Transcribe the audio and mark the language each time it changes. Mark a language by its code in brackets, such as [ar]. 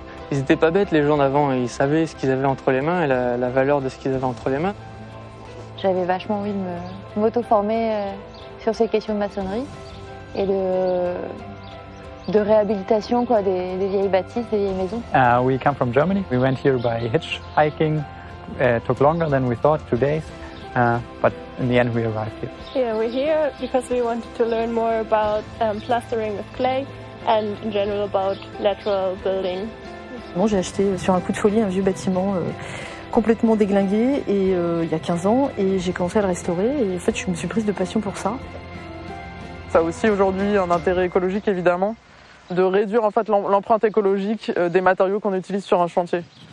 [fr] Ils n'étaient pas bêtes, les gens d'avant, ils savaient ce qu'ils avaient entre les mains et la valeur de ce qu'ils avaient entre les mains. J'avais vachement envie de m'auto-former sur ces questions de maçonnerie et de réhabilitation des vieilles bâtisses, des vieilles maisons. [en] We come from Germany. We went here by hitchhiking. Took longer than we thought, 2 days, but in the end we arrived here. Yeah, we're here because we wanted to learn more about plastering with clay and in general about lateral building. [fr] Bon, j'ai acheté sur un coup de folie un vieux bâtiment complètement déglingué et, il y a 15 ans et j'ai commencé à le restaurer et en fait je me suis prise de passion pour ça. Ça a aussi aujourd'hui un intérêt écologique évidemment, de réduire en fait l'empreinte écologique des matériaux qu'on utilise sur un chantier.